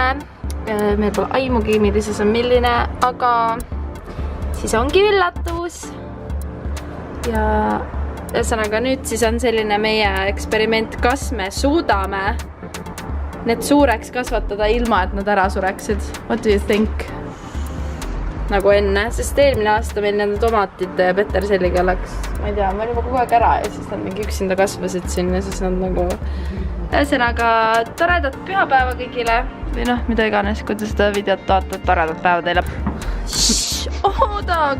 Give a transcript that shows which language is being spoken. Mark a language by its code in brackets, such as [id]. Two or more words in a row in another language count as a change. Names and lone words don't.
[et] Meil pole aimugi, millises on milline, aga siis ongi üllatus. Ja ühesõnaga nüüd siis on selline meie eksperiment, kas me suudame need suureks kasvatada ilma, et nad ära sureksid. [en] What do you think? [et] Nagu enne, sest eelmine aasta meil nende tomatite ja peterselliga läks, ma ei tea, ma olin juba kogu aeg ära ja siis nad mingi üksinda kasvasid siin ja siis nad nagu... Ühesõnaga, toredat pühapäeva kõigile või noh, mida iganes, kui te seda videot vaatate, toredat päeva teile.